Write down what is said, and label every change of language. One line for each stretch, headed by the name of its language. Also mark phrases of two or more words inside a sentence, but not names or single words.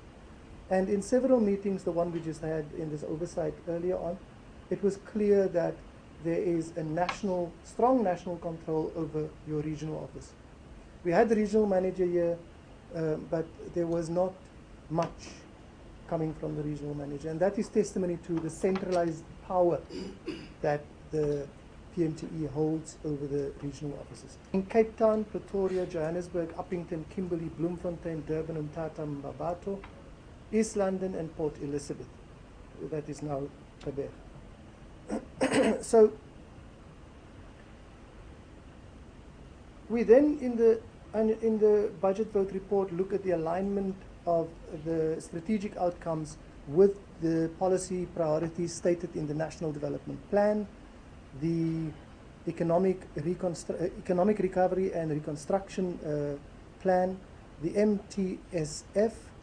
English: And in several meetings, the one we just had in this oversight earlier on, it was clear that there is a strong national control over your regional office. We had the regional manager here, but there was not much coming from the regional manager. And that is testimony to the centralized power that the PMTE holds over the regional offices. In Cape Town, Pretoria, Johannesburg, Uppington, Kimberley, Bloemfontein, Durban, Umtata, Mbabato, East London, and Port Elizabeth. That is now Harbour. So we then, in the budget vote report, look at the alignment of the strategic outcomes with the policy priorities stated in the National Development Plan, the economic recovery and reconstruction plan, the MTSF,